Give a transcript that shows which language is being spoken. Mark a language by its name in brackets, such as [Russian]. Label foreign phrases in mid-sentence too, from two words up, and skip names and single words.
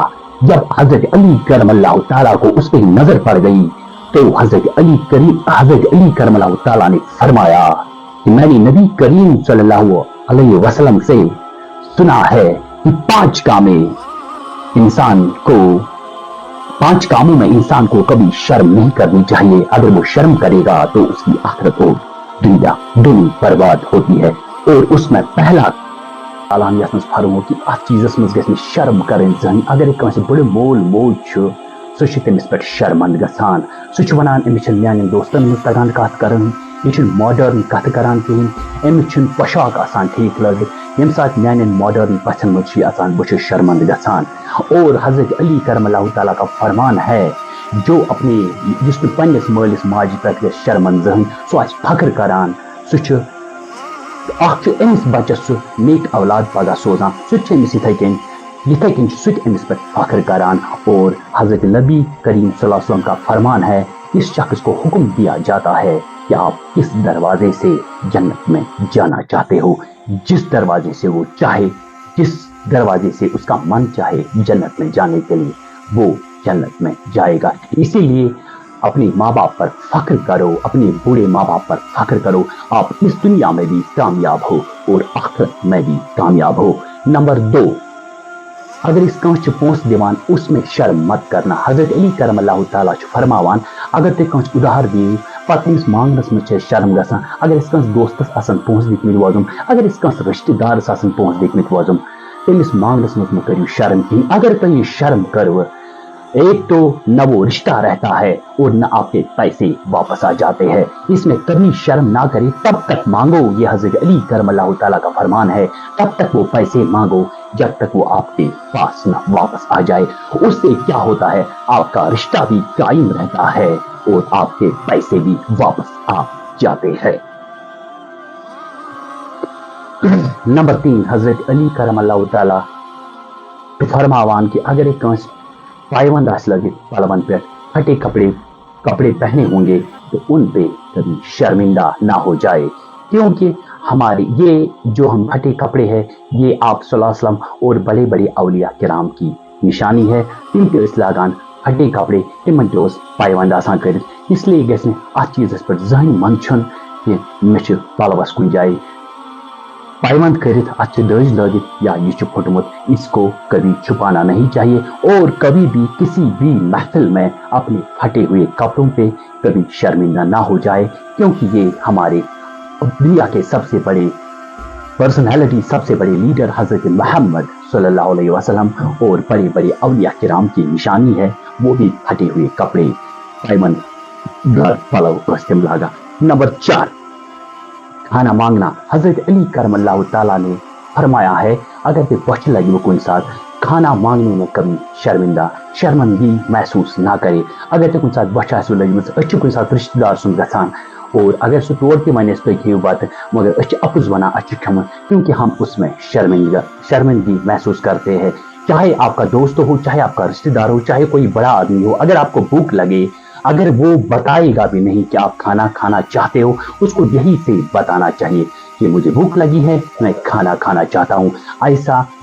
[Urdu] جب حضرت علی کرم اللہ تعالیٰ کو اس پہ نظر پڑ گئی تو حضرت علی کرم اللہ تعالیٰ نے فرمایا کہ میں نے نبی کریم صلی اللہ علیہ وسلم سے سنا ہے کہ 5 کاموں میں انسان کو کبھی شرم نہیں کرنی چاہیے. اگر وہ شرم کرے گا تو اس کی آخرت اور دنیا دونوں برباد ہوتی ہے. اور اس میں پہلا [Kashmiri] عالم یس مز فرمو کہ ات چیزس مز گژھِ شرم کریں زن. اگر کٲنٛسہِ بڑٕ مول موج چھُ سُہ چھُ تٔمِس پٮ۪ٹھ شرمند گژھان. سُہ چھُ وَنان أمِس چھِنہٕ میٛانٮ۪ن دوستن منٛز تگان کتھ کرٕنۍ, یہِ چھُنہٕ ماڈٲرن کتھ کران کِہیٖنۍ, أمِس چھُنہٕ پۄشاک آسان ٹھیٖک لٲگِتھ. ییٚمہِ ساتہٕ میٛانٮ۪ن ماڈٲرن پژھٮ۪ن منٛز چھُ اژان بہٕ چھُس شرمند گژھان. [Urdu] اور حضرت علی کرم اللہ تعالیٰ کا فرمان ہے [Kashmiri] یُس نہٕ پننِس مٲلِس ماجہِ پٮ۪ٹھ گژھِ شرمند زٕہٕنۍ سُہ آسہِ فخر کران. سُہ چھُ اکھ چھُ أمِس بچس سُہ نیک اولاد پگاہ سوزان, سُہ تہِ چھُ أمِس یِتھے کٔنۍ چھُ سُہ تہِ أمِس پٮ۪ٹھ فخر کران. [Urdu] اور حضرت نبی کریم صلی اللہ علیہ وسلم کا فرمان ہے اس شخص کو حکم دیا جاتا ہے کہ آپ کس دروازے سے جنت میں جانا چاہتے ہو. جس دروازے سے وہ چاہے, جس دروازے سے اس کا من چاہے جنت میں جانے کے لیے وہ جنت میں جائے گا. اسی لیے اپنے ماں باپ پر فخر کرو, اپنے بوڑھے ماں باپ پر فخر کرو. آپ اس دنیا میں بھی کامیاب ہو اور آخرت میں بھی کامیاب ہو. نمبر 2, اگر اس [Kashmiri] کانٛسہِ پونٛسہٕ دِوان [Urdu] اس میں شرم مت کرنا. [Kashmiri] حضرت علی کرم اللہ تعالیٰ چھُ فرماوان اگر تُہۍ کٲنٛسہِ اُدھار دِیِو پتہٕ تٔمِس مانگنس منٛز چھِ اَسہِ شرم گژھان. اگر أسۍ کٲنٛسہِ دوستس آسان پونٛسہٕ دِتمٕتۍ وۄزُم, اگر أسۍ کٲنٛسہِ رشتہٕ دارس آسان پونٛسہٕ دِتمٕتۍ وۄزُم, تٔمِس مانگنس منٛز مہٕ کٔرِو شرم کِہیٖنۍ. اگر تُہۍ یہِ شرم کٔروٕ [Urdu] ایک تو نہ وہ رشتہ رہتا ہے اور نہ آپ کے پیسے واپس آ جاتے ہیں. اس میں کبھی شرم نہ کرے, تب تک مانگو. یہ حضرت علی کرم اللہ تعالیٰ کا فرمان ہے, تب تک وہ پیسے مانگو جب تک وہ آپ کے پاس نہ واپس آ جائے. اس سے کیا ہوتا ہے, آپ کا رشتہ بھی قائم رہتا ہے اور آپ کے پیسے بھی واپس آ جاتے ہیں. نمبر 3, حضرت علی کرم اللہ تعالیٰ فرماوان کہ اگر ایک پائبند آس لگے پلون پہ پھٹے کپڑے پہنے ہوں گے تو ان پہ کبھی شرمندہ نہ ہو جائے. کیونکہ ہمارے یہ جو ہم پھٹے کپڑے ہیں یہ آپ صلی اللہ علیہ وسلم اور بڑے بڑے اولیاء کرام کی نشانی ہے. [Kashmiri] تم تہ ٲسۍ لاگان [Urdu] پھٹے کپڑے, [Kashmiri] تمن تہ اوس پایونٛد آسان کٔرِتھ. [Urdu] اس لیے [Kashmiri] گژھِ نہٕ اتھ چیٖزس پٮ۪ٹھ زٕہٕنۍ من چھُن کہِ مےٚ چھُ پلوس کُنہِ جایہِ پایونٛد کٔرِتھ, اتھ چھِ دٔج لٲگِتھ یا یہ چھُ پھُٹمُت. [Urdu] اس کو کبھی چھپانا نہیں چاہیے اور کبھی بھی کسی بھی محفل میں اپنے پھٹے ہوئے کپڑوں پہ کبھی شرمندہ نہ ہو جائے. کیونکہ یہ ہمارے دنیا کے سب سے بڑے پرسنالٹی, سب سے بڑے لیڈر حضرت محمد صلی اللہ علیہ وسلم اور بڑے بڑے اولیاء کرام کی نشانی ہے. وہ بھی پھٹے ہوئے کپڑے [Kashmiri] پایونٛد دار پلو ٲسۍ تِم لاگان. [Urdu] نمبر 4, کھانا مانگنا. حضرت علی کرم اللہ تعالیٰ نے فرمایا ہے [Kashmiri] اگر تُہۍ بۄچھِ لگِوٕ کُنہِ ساتہٕ [Urdu] کھانا مانگنے میں کبھی شرمندگی محسوس نہ کرے. [Kashmiri] اگر تُہۍ کُنہِ ساتہٕ بۄچھِ آسِوٕ لٔجمٕژ, أسۍ چھِ کُنہِ ساتہٕ رشتہٕ دار سُنٛد گژھان اور اگر سُہ تور تہِ وَنہِ تُہۍ کھیٚیِو بتہٕ مگر أسۍ چھِ اپُز وَنان اَسہِ چھُ کھیوٚمُت, [Urdu] کیونکہ ہم اس میں شرمندگی محسوس کرتے ہیں. چاہے آپ کا دوست ہو, چاہے آپ کا رشتہ دار ہو, چاہے کوئی بڑا آدمی ہو, اگر آپ کو بھوک لگے, اگر وہ بتائے گا بھی نہیں کہ آپ کھانا کھانا چاہتے ہو, اس کو یہی سے بتانا چاہیے کہ مجھے بھوک لگی ہے, میں کھانا کھانا چاہتا ہوں.